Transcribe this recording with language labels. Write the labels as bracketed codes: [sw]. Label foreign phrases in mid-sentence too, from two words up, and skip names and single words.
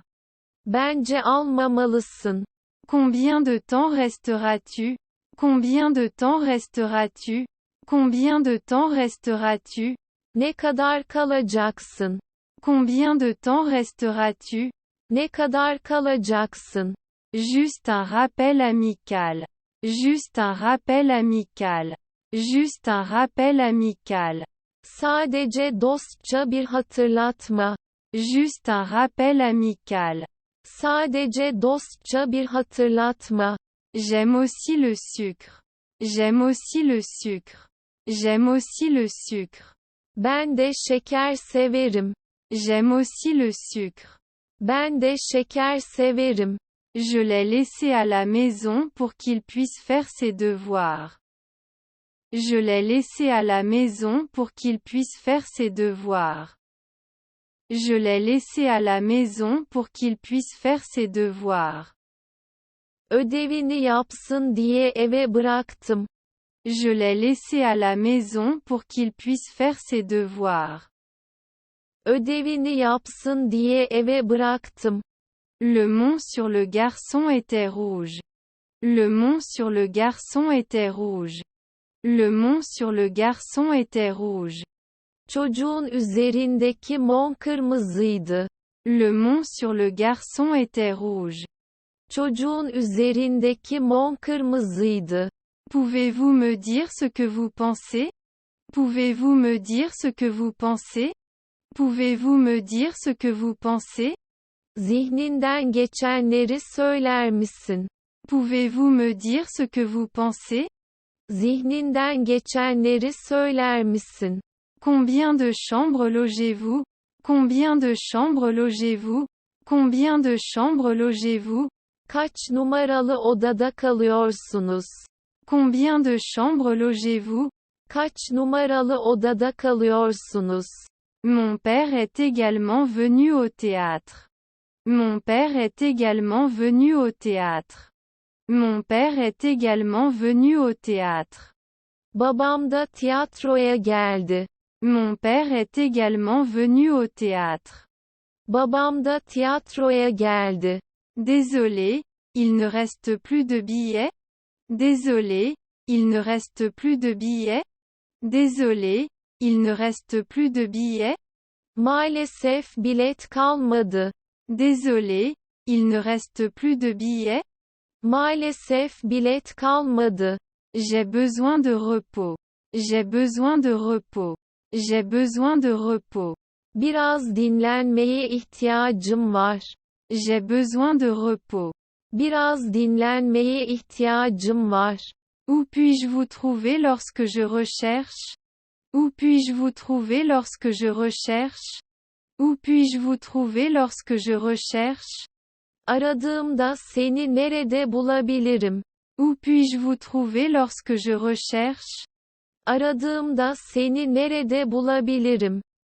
[tr] Bence almamalısın. [fr] Combien de temps resteras-tu? Combien de temps resteras-tu? Combien de temps resteras-tu? [tr] Ne kadar kalacaksın? [fr] Combien de temps resteras-tu? [tr] Ne kadar kalacaksın? [fr] Juste un rappel amical. Juste un rappel amical. Juste un rappel amical. [tr] Sadece dostça bir hatırlatma. [fr] Juste un rappel amical. [tr] Sadece dostça bir hatırlatma. [fr] J'aime aussi le sucre. J'aime aussi le sucre. J'aime aussi le sucre. [tr] Ben de şeker severim. [fr] J'aime aussi le sucre. [tr] Ben de şeker severim. [fr] Je l'ai laissé à la maison pour qu'il puisse faire ses devoirs. Je l'ai laissé à la maison pour qu'il puisse faire ses devoirs. Je l'ai laissé à la maison pour qu'il puisse faire ses devoirs. [tr] Ödevini yapsın diye eve bıraktım. [fr] Je l'ai laissé à la maison pour qu'il puisse faire ses devoirs. [tr] Ödevini yapsın diye eve bıraktım. [fr] Le mont sur le garçon était rouge. Le mont sur le garçon était rouge. Le mont sur le garçon était rouge. [tr] Çocuğun üzerindeki mont kırmızıydı. [fr] Le mont sur le garçon était rouge. [tr] Çocuğun üzerindeki mont kırmızıydı. [fr] Pouvez-vous me dire ce que vous pensez? Pouvez-vous me dire ce que vous pensez? Pouvez-vous me dire ce que vous pensez? [tr] Zihninden geçenleri söyler misin? [fr] Pouvez-vous me dire ce que vous pensez? [tr] Zihninden geçenleri söyler misin? [fr] Combien de chambres logez-vous? Combien de chambres logez-vous? Combien de chambres logez-vous? [tr] Kaç numaralı odada kalıyorsunuz? [fr] Combien de chambres logez-vous? [tr] Kaç numaralı odada kalıyorsunuz? [fr] Mon père est également venu au théâtre. Mon père est également venu au théâtre. Mon père est également venu au théâtre. [tr] Babam da tiyatroya geldi. [fr] Mon père est également venu au théâtre. [tr] Babam da tiyatroya geldi. [fr] Désolé, il ne reste plus de billets? Désolé, il ne reste plus de billets? Désolé, il ne reste plus de billets? [tr] Maalesef bilet kalmadı. [fr] Désolé, il ne reste plus de billets? [tr] Maalesef bilet kalmadı. [fr] J'ai besoin de repos. J'ai besoin de repos. J'ai besoin de repos. [tr] Biraz dinlenmeye ihtiyacım var. [fr] J'ai besoin de repos. [tr] Biraz dinlenmeye ihtiyacım var. [fr] Où puis-je vous trouver lorsque je recherche? Où puis-je vous trouver lorsque je recherche? Où puis-je vous trouver lorsque je recherche? [tr] Aradığımda seni nerede bulabilirim? [fr] Où puis-je vous trouver lorsque je recherche? [tr] Aradığımda seni nerede bulabilirim?